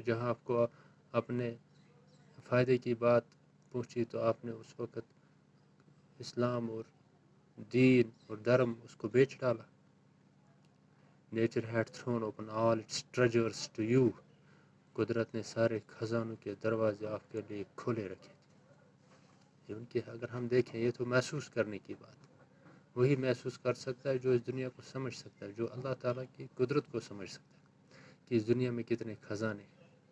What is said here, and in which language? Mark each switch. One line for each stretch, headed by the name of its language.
Urdu: جہاں آپ کو اپنے فائدے کی بات پہنچی تو آپ نے اس وقت اسلام اور دین اور دھرم اس کو بیچ ڈالا.
English: Nature had thrown open all its treasures to you.
Urdu: قدرت نے سارے خزانوں کے دروازے آپ کے لیے کھولے رکھے تھے. کیونکہ اگر ہم دیکھیں یہ تو محسوس کرنے کی بات ہے، وہی محسوس کر سکتا ہے جو اس دنیا کو سمجھ سکتا ہے، جو اللہ تعالیٰ کی قدرت کو سمجھ سکتا ہے کہ اس دنیا میں کتنے خزانے ہیں۔